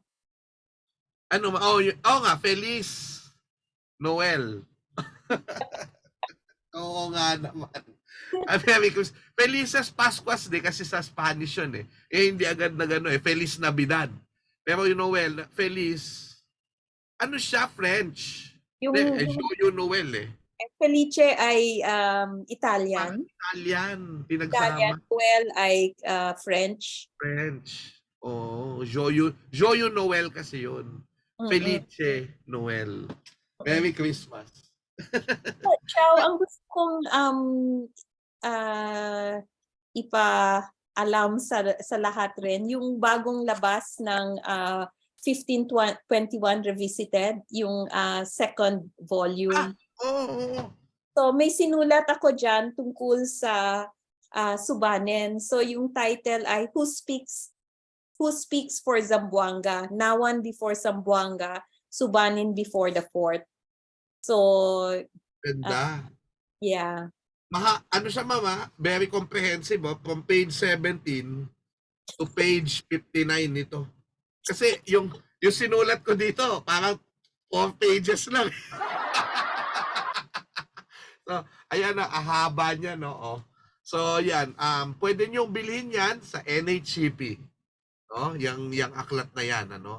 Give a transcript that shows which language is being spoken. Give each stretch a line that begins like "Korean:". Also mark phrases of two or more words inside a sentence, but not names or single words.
Filipino: Ano, nga,
Spanish: Feliz Noel.
Filipino: Oo nga naman.
English: Merry Christmas.
Spanish: Felices Pascuas
Filipino: de kasi sa Spanish yun eh. Hindi agad na gano'n eh.
Spanish: Feliz Navidad.
Filipino: Pero yung Noel, Feliz, ano siya, French. Yung,
French: Joyo Noel eh.
Filipino: Felice ay Italian. Italian. Italian. Pinagsama. Noel ay French. French. Oh,
French: Joyo Noel
Filipino: kasi yun. Felice Noel.
English: Merry Christmas.
Filipino: Chow, ang gusto kong ipaalam sa lahat rin, yung bagong labas ng 1521 Revisited, yung second volume. Oo. So may sinulat ako dyan tungkol sa Subanen. So yung title ay Who Speaks for Zamboanga? Nawan before Zamboanga, Subanen before the Fort. So Ganda. yeah. Ano siya mama?
English: Very comprehensive from page 17 to page 59 nito.
Filipino: Kasi yung sinulat ko dito, parang 4 pages lang. So, ayan na, ahaba niya, no? Oh. So, yan. Pwede nyo bilhin yan sa NHCP. No? Yang aklat na yan, ano?